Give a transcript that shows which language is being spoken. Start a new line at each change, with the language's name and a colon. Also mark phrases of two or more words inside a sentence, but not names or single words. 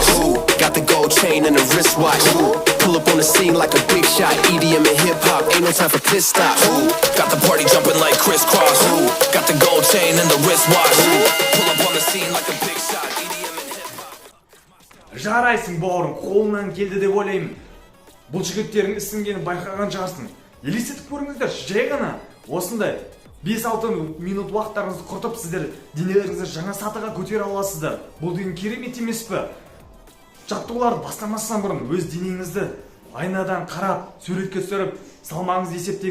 English: Got the gold chain and the wristwatch. Pull up on the scene like a big shot. EDM and hip-hop, ain't no time for pit stops. Got the party jumping like crisscross. Got the gold chain and the wristwatch. Pull up on the scene like a big shot. EDM and hip-hop.
Kazakh: Жарайсың бауырым, қолынан келді деп ойлаймын. Бұл жігіттерің ісінгенін байқаған шығарсың. Елестетіп көріңіздер, жай ғана осындай 5-6 минут уақыттарыңызды құртып, сіздер денелеріңізді жаңа сатыға көтере аласыздар. Бұл деген керемет емес пе? Жаттығуларды бастамастан бұрын өз денеңізді айнадан қарап, суретке түсіріп, салмағыңызды есептеңіз.